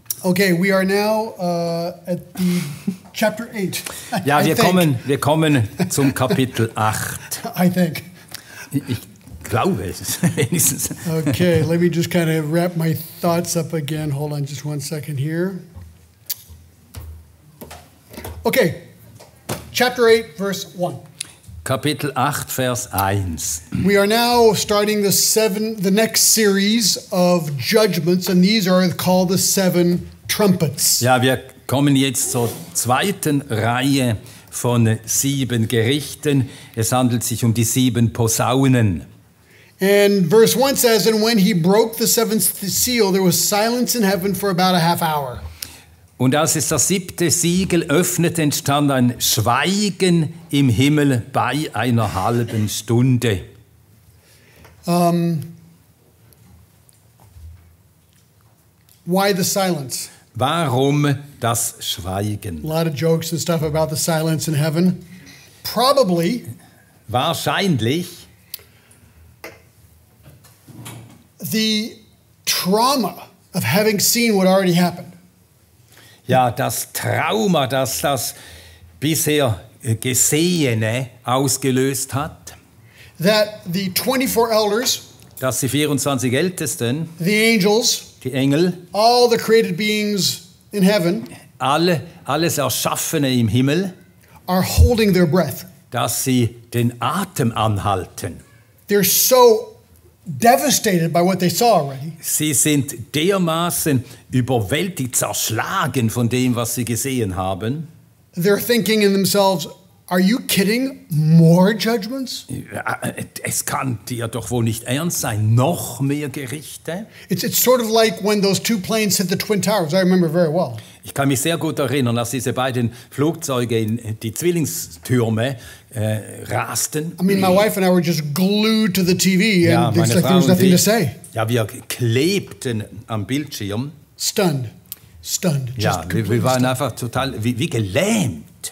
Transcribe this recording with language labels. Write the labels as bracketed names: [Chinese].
[English] Okay, we are now at the chapter 8. [German] Ja, wir kommen zum Kapitel 8. [English] I think. [German] Ich glaube es, wenigstens. [English] Okay, let me just kind of wrap my thoughts up again. Hold on just one second here. Okay, chapter 8, verse 1. [German] Kapitel 8, Vers 1. [English] We are now starting the next series of judgments, and these are called the Seven Trumpets. [German] Ja, wir kommen jetzt zur zweiten Reihe von 7 Gerichten. Es handelt sich um die 7 Posaunen. [English] And verse 1 says, "And when he broke the seventh seal, there was silence in heaven for about a half hour." [German] Und als es das 7. Siegel öffnete, entstand ein Schweigen im Himmel bei einer halben Stunde. [English] Why the silence? [German] Warum das Schweigen? [English] A lot of jokes and stuff about the silence in heaven. Probably. [German] Wahrscheinlich [English] the trauma of having seen what already happened. [German] Ja, das Trauma, das das bisher Gesehene ausgelöst hat. [English] That the 24 elders, [German] dass die 24 Ältesten, [English] the angels, [German] die Engel, [English] all the created beings in heaven, [German] alles Erschaffene im Himmel, [English] are holding their breath. [German] Dass sie den Atem anhalten. [English] They're so devastated by what they saw already. [German] Sie sind dermaßen überwältigt, zerschlagen von dem, was sie gesehen haben. [English] They're thinking in themselves, are you kidding? More judgments? [German] Es kann dir doch wohl nicht ernst sein. Noch mehr Gerichte? [English] It's sort of like when those 2 planes hit the Twin Towers. I remember very well. [German] Ich kann mich sehr gut erinnern, als diese beiden Flugzeuge in die Zwillingstürme rasten. [English] I mean, my wife and I were just glued to the TV, [German] ja, [English] and it's like there was nothing to say. [German] Ja, wir klebten am Bildschirm. Stunned. Ja, wir waren einfach total wie gelähmt.